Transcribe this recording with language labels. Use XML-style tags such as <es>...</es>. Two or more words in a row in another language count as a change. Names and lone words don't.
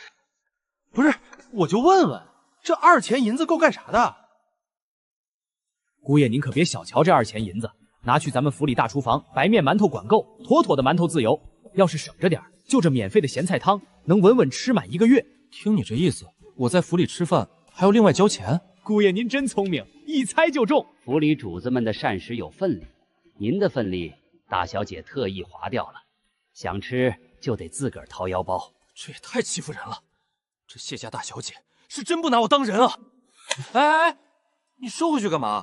<zh>不是，我就問問，這2000銀子夠幹啥的？姑爺，您可別小瞧這2000銀子，拿去咱們府裡大廚房白面饅頭管夠，妥妥的饅頭自由。要是省着點，就這免費的鹹菜湯，能穩穩吃滿1個月。聽你這意思，我在府裡吃飯還要另外交錢？姑爺您真聰明，一猜就中。府裡主子們的膳食有分例，您的分例大小姐特意劃掉了，想吃就得自個兒掏腰包。這也太欺負人了，這謝家大小姐是真不拿我當人啊！哎，你收回去幹嘛？</zh>